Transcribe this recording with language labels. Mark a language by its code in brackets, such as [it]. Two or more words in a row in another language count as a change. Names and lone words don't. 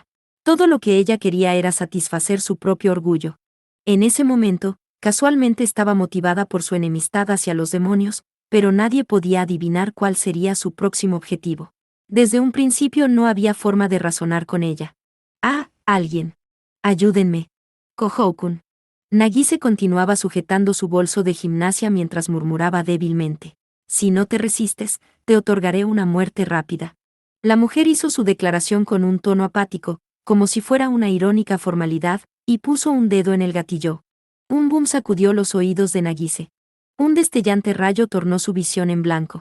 [es] Todo lo que ella quería era satisfacer su propio orgullo. En ese momento, casualmente estaba motivada por su enemistad hacia los demonios, pero nadie podía adivinar cuál sería su próximo objetivo. Desde un principio no había forma de razonar con ella. Alguien. Ayúdenme. Kohou-kun. Nagise continuaba sujetando su bolso de gimnasia mientras murmuraba débilmente. Si no te resistes, te otorgaré una muerte rápida. La mujer hizo su declaración con un tono apático, como si fuera una irónica formalidad, y puso un dedo en el gatillo. Un boom sacudió los oídos de Nagise. Un destellante rayo tornó su visión en blanco.